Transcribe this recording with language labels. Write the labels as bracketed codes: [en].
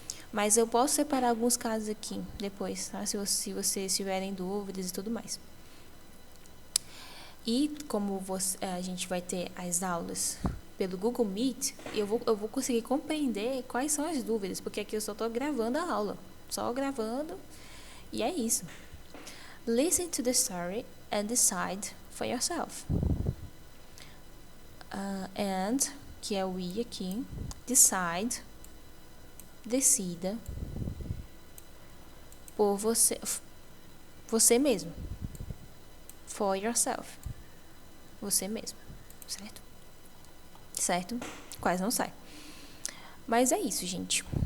[pt] Mas eu posso separar alguns casos aqui depois, tá? Se vocês tiverem dúvidas e tudo mais. E como a gente vai ter as aulas pelo Google Meet, eu vou conseguir compreender quais são as dúvidas, porque aqui eu só estou gravando a aula. Só gravando, e é isso. [en] Listen to the story and decide for yourself. [pt] And, que é o I aqui, decide, decida, por você mesmo. [en] For yourself. [pt] Você mesmo, certo? Certo? Quase não sai. Mas é isso, gente.